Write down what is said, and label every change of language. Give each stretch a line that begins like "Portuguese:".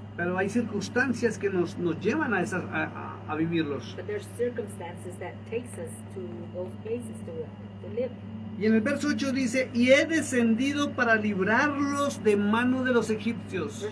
Spanish: pero hay circunstancias que nos llevan a vivirlos.
English: but there's circumstances that takes us to those places to live.
Spanish: Y en el verso 8 dice, y he descendido para librarlos de mano de los egipcios.